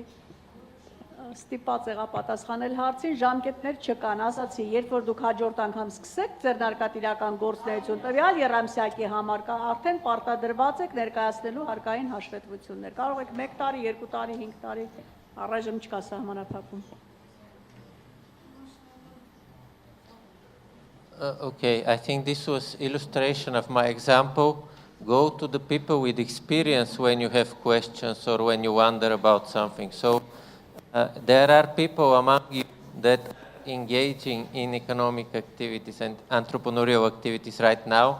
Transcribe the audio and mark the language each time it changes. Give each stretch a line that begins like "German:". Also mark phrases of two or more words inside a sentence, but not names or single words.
Armenian: Ստիպած եղա պատասխանել հարցին, ժամկետներ չկան, ասացի, երբ որ դուք հաջորդ անգամ սկսեք ձեռնարկատիրական գործունեություն տվյալ երամսյակի համար, արդեն պարտադրված եք ներկայացնելու հարկային հաշվետվություններ։ Կարող եք 1 տարի, 2 տարի, 5 տարի, առայժմ չկա սահմանափակում։
English: Okay, I think this was illustration of my example. Go to the people with experience when you have questions or when you wonder about something. So there are people among you that are engaging in economic activities and entrepreneurial activities right now.